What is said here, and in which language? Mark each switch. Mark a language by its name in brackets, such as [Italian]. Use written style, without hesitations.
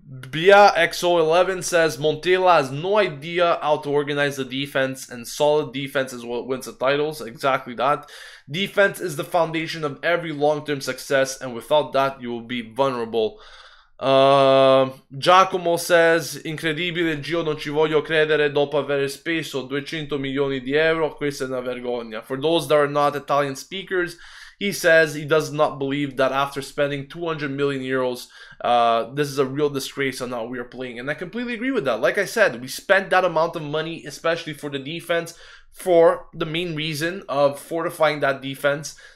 [English] Bia XO11 says Montella has no idea how to organize the defense, and solid defense is what wins the titles. Exactly that. Defense is the foundation of every long-term success, and without that, you will be vulnerable. Giacomo says [Italian] incredibile, Gio, non ci voglio credere dopo aver speso 200 milioni di euro, questa è una vergogna. [English] For those that are not Italian speakers, he says he does not believe that after spending 200 million euros, this is a real disgrace on how we are playing. And I completely agree with that. Like I said, we spent that amount of money, especially for the defense, for the main reason of fortifying that defense.